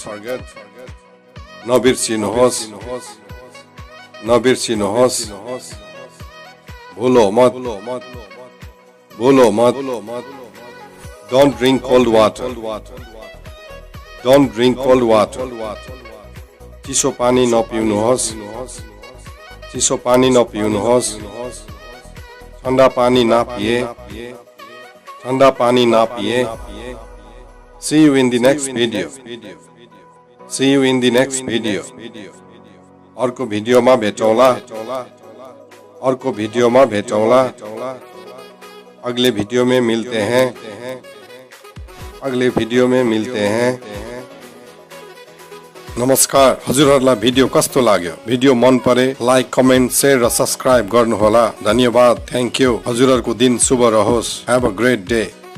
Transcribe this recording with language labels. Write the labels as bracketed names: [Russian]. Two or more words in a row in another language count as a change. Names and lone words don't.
[Nepali] नबिर्सिनुहोस्. नबिर्सिनुहोस्. [Hindi] भूलो मत. भूलो मत. [English] Don't drink cold water. Don't drink cold water. [Nepali] चिसो पानी नपिउनुहोस्. चिसो पानी नपिउनुहोस्. [Hindi] ठन्डा पानी नपिए. ठन्डा पानी नपिए. [English] See you in the next video. See you in the next video. [Nepali] अर्को भिडियोमा भेटौँला. अर्को भिडियोमा भेटौँला. [Hindi] अगले भिडियो में मिलते हैं. अगले भिडियो में मिलते हैं. [Nepali] नमस्कार. हजुरहरुलाई भिडियो कस्तो लाग्यो? भिडियो मन परे [English] like, comment, share [Nepali] र सब्स्क्राइब गर्नुहोला. धन्यवाद. [English] thank you. [Nepali] हजुरहरुको दिन शुभ रहोस्. [English] Have a great day.